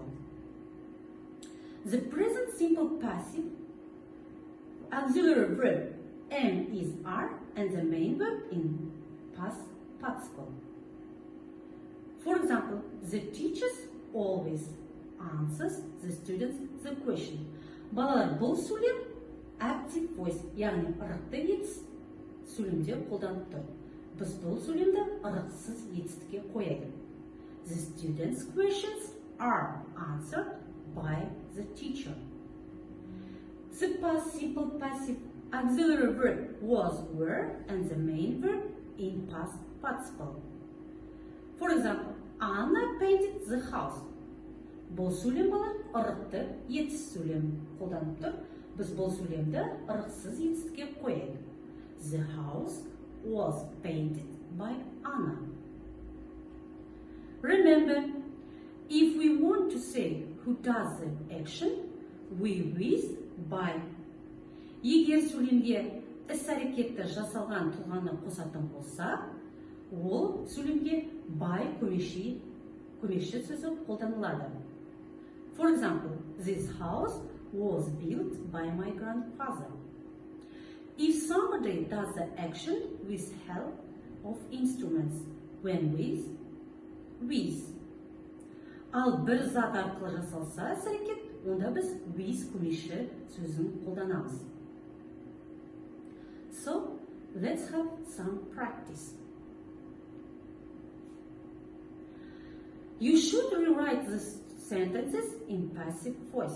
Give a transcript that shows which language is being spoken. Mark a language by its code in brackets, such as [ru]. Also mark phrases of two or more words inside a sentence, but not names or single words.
[en] The present simple passive auxiliary verb am is are and the main verb in past participle. For example, the teachers always answers the students the question. [kk] Балалар, бұл сөйлем [en] active voice, [kk] яғни ырықты етіс сөйлемде қолданып тұр. Біз бұл сөйлемді ырықсыз етістікке қояйық. [en] The students' questions are answered by the teacher. The past simple passive auxiliary verb was, were, and the main verb in past participle. For example, Anna painted the house. [kk] Бұл сөйлем балар ырықты етіс сөйлем қолданып тұр. Біз бұл сөйлемді ырықсыз етістікке қояйық. [en] The house was painted by Anna. Remember, if we want to say who does the action, we use by. [kk] Егер сөйлемге іс-әрекетті жасалған тұлғаны қосатын болса, ол сөйлемге by көмекші сөзі қолданылады. [en] For example, this house was built by my grandfather. If somebody does the action with help of instruments, when with. [kk] Ал бір зат арқылы жасалса іс-әрекет, онда біз with көмекші сөзін қолданамыз. [en] So, let's have some practice. You should rewrite the sentences in passive voice.